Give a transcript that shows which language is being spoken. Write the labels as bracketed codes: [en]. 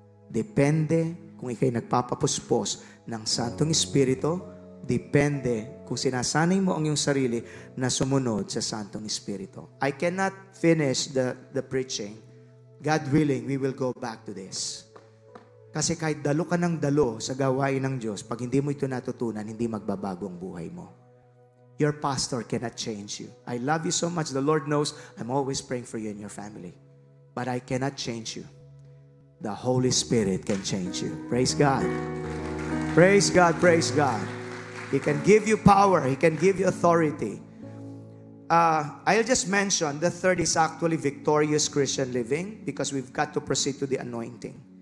[tl] Depende kung ikay nagpapapuspos ng Santong Espiritu, depende kung sinasanay mo ang iyong sarili na sumunod sa Santong Espiritu. [en] I cannot finish the preaching. God willing, we will go back to this. [tl] Kasi kahit dalo ka ng dalo sa gawain ng Diyos, pag hindi mo ito natutunan, hindi magbabago ang buhay mo. [en] Your pastor cannot change you. I love you so much. The Lord knows I'm always praying for you and your family. But I cannot change you. The Holy Spirit can change you. Praise God. Praise God, praise God. He can give you power. He can give you authority. I'll just mention the third is actually victorious Christian living because we've got to proceed to the anointing.